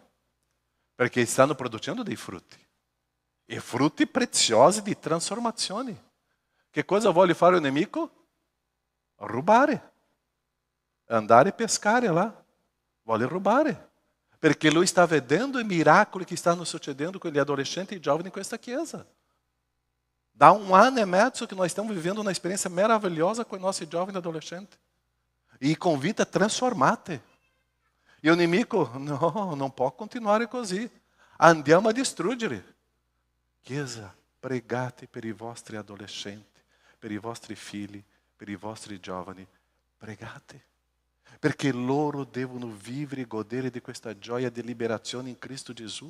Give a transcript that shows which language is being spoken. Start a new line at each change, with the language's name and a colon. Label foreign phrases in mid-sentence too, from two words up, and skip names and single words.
Italian: Perché stanno producendo dei frutti. E frutti preziosi di trasformazione. Che cosa vuole fare il nemico? Rubare. Andare a pescare là. Vuole rubare. Perché lui sta vedendo i miracoli che stanno succedendo con gli adolescenti e i giovani in questa chiesa.
Portuguese: Dá um ano e mezzo que nós estamos vivendo uma experiência maravilhosa com o nosso jovem e adolescente. E convida a transformar-te. E o inimigo, não pode
Italian: continuare così. Andiamo a distruggere. Chiesa, pregate per i vostri adolescenti, per i vostri figli, per i vostri giovani. Pregate. Perché loro devono vivere e godere di questa gioia di liberazione in Cristo Gesù.